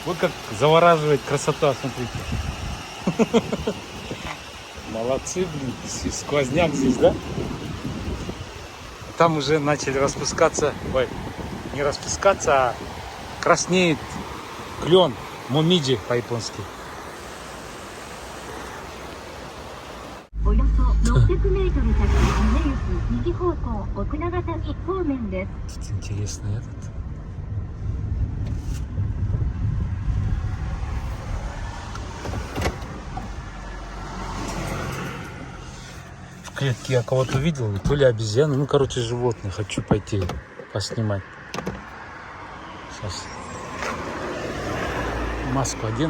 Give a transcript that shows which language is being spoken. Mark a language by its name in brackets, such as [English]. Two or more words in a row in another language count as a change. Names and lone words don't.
[Russian] Вот как завораживает красота, смотрите. Молодцы, блин, сквозняк здесь, да? Там уже начали распускаться, ой, не распускаться, а краснеет клен, момиджи по-японски. [Japanese] およそ600メートル先、峰行き右方向、奥長谷方面です。 [Russian] Тут интересно этот. В клетке я кого-то видел, то ли обезьяны, ну короче животные. Хочу пойти поснимать. Сейчас маску одену.